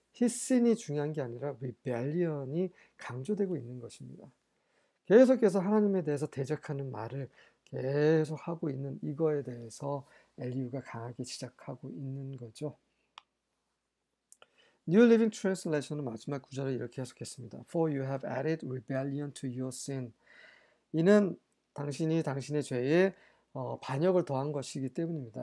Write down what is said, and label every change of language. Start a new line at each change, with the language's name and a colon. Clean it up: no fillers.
Korean: His sin이 중요한 게 아니라 rebellion이 강조되고 있는 것입니다. 계속해서 하나님에 대해서 대적하는 말을 계속 하고 있는 이거에 대해서 엘리후가 강하게 지적하고 있는 거죠. New Living Translation은 마지막 구절을 이렇게 해석했습니다.
English: For you have added rebellion to your sin.
Korean: 이는 당신이 당신의 죄에 반역을 더한 것이기 때문입니다.